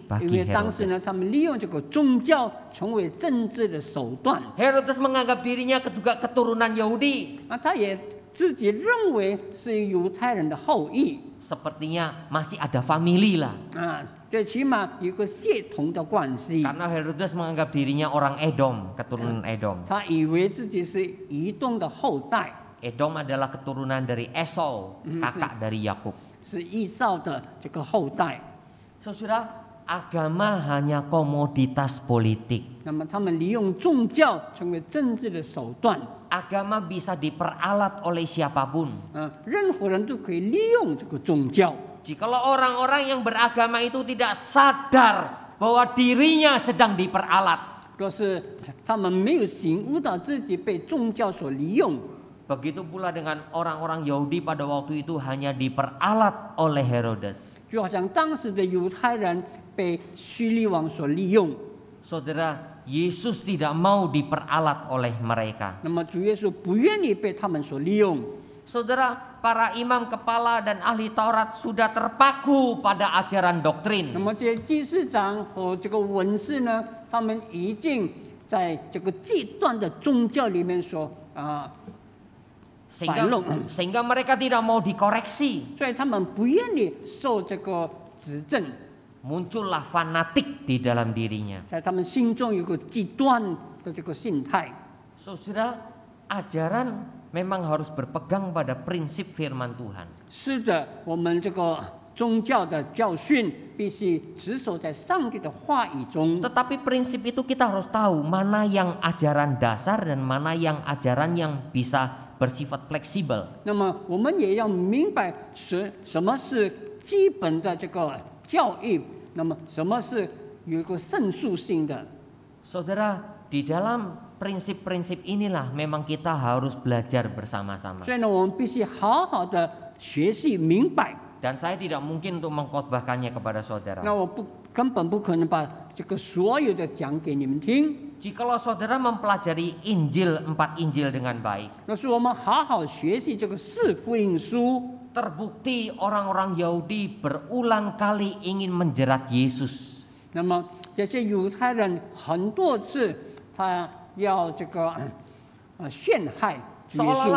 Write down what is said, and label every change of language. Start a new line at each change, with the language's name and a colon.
Chinese: 因
Indonesian: bagi
Chinese: 为当时呢，
Indonesian: Herodes.
Chinese: 他们利用这个宗教成为政治的手段。
Indonesian: Herodes menganggap dirinya juga keturunan Yahudi.
Chinese: 那他也自己认为是犹太人的后裔
Indonesian: Sepertinya masih ada family lah.
Chinese: 啊，最起码有个血统的关系。
Indonesian: Karena Herodes menganggap dirinya orang Edom, keturunan Edom.
Chinese: 他以为自己是移动的后代，
Indonesian: Edom adalah keturunan dari Esau, kakak dari Yakub.
Chinese: 是以扫的这个后代。
Indonesian: Saudara, agama hanya komoditas politik.
Chinese: 那么他们利用宗教成为政治的手段。
Indonesian: Agama bisa diperalat oleh siapapun.
Chinese: 任何人都可以利用这个宗教。
Indonesian: Jikalau orang-orang yang beragama itu tidak sadar bahwa dirinya sedang diperalat,
Chinese: 若是他们没有醒悟到自己被宗教所利用，
Indonesian: begitu pula dengan orang-orang Yahudi pada waktu itu hanya diperalat oleh Herodes.
Chinese: 就好像当时的犹太人被希律王所利用。
Indonesian: Saudara, Yesus tidak mau diperalat oleh mereka.
Chinese: 那么主耶稣不愿意被他们所利用。
Indonesian: Saudara, para imam kepala dan ahli Taurat sudah terpaku pada ajaran
Chinese: 那
Indonesian: doktrin.
Chinese: 么这些祭司长和这个文士呢，他们已经在这个极端的宗教里面所
Indonesian: sehingga mereka tidak mau dikoreksi.
Chinese: 所以他们不愿意受这个指正，
Indonesian: Muncullah fanatik di dalam dirinya.
Chinese: 在他们心中有个极端的这个心态。
Indonesian: Saudara, ajaran memang harus berpegang pada prinsip firman Tuhan.
Chinese: 是的，我们这个宗教的教训必须持守在上帝的话语中。
Indonesian: Tetapi prinsip itu kita harus tahu mana yang ajaran dasar dan mana yang ajaran yang bisa bersifat fleksibel.
Chinese: 那么我们也要明白什么是基本的这个教育，那么什么是有一个胜诉性的。
Indonesian: Saudara, di dalam prinsip-prinsip inilah memang kita harus belajar bersama-sama.
Chinese: 所以呢，我们必须好好的学习明白。
Indonesian: Dan saya tidak mungkin untuk mengkhotbahkannya kepada saudara.
Chinese: 那我根本不可能把这个所有的讲给你们听。
Indonesian: Jikalau saudara mempelajari Injil, 4 Injil dengan baik,
Chinese: 那是我们好好学习这个四福音书。
Indonesian: terbukti orang-orang Yahudi berulang kali ingin menjerat Yesus.
Chinese: 那么这些犹太人很多次他要这个陷害主耶稣，